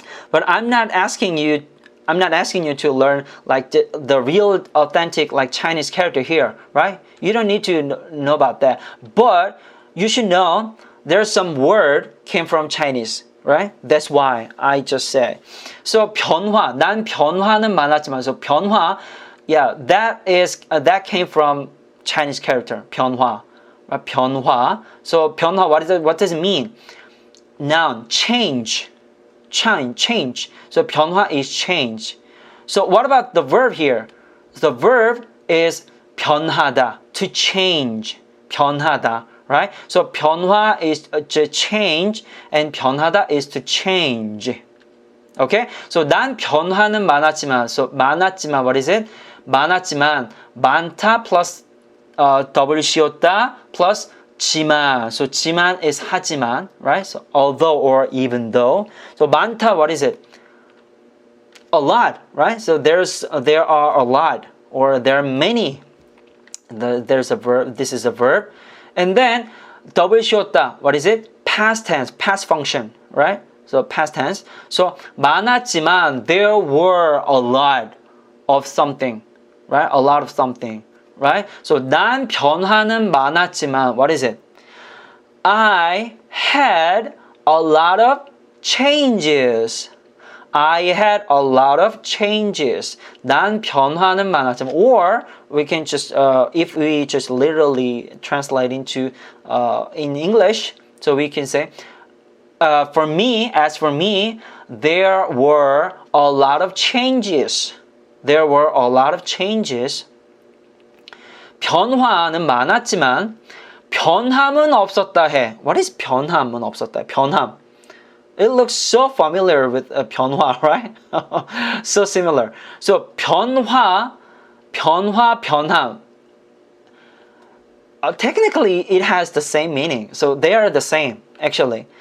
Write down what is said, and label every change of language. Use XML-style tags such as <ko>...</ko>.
<en>But I'm not asking you to learn like the real authentic like Chinese character here, right? You don't need to know about that. But you should know there's some word came from Chinese, right? That's why I just said.</en> <ko>So 변화, 난 변화는 많았지만.</ko> <en>So 변화, yeah, that came from Chinese character, 변화. right? 변화. So 변화, what does it mean? Noun, change. Change. So 변화 is change. So what about the verb here? The verb is 변하다, to change. 변하다, right? So 변화 is to change and 변하다 is to change. Okay? So</en> <ko>난 변화는 많았지만,</ko> <en>so 많았지만, what is it?</en> <ko>많았지만, 많다 plus W 씌웠다 plus 지만.</ko> <en>So 지만 is 하지만, right? So although or even though. So 많다, what is it? A lot, right? So there are a lot, or there are many. There's a verb. This is a verb, and then W 씌웠다. What is it? Past tense, past function, right? So past tense. So 많았지만 there were a lot of something, right? A lot of something, right? So</en> <ko>난 변화는 많았지만</ko> <en>what is it? I had a lot of changes. I had a lot of changes.</en> <ko>난 변화는 많았지만,</ko> <en>or we can just if we just literally translate into in English, so we can say for me, there were a lot of changes. There were a lot of changes.</en> <ko>변화는 많았지만 변함은 없었다 해.</ko> <en>What is 변함은 없었다?</en> <ko>변함.</ko> <en>It looks so familiar with 변화, right? So similar. So 변화, 변함. Technically, it has the same meaning. So they are the same, actually.</en>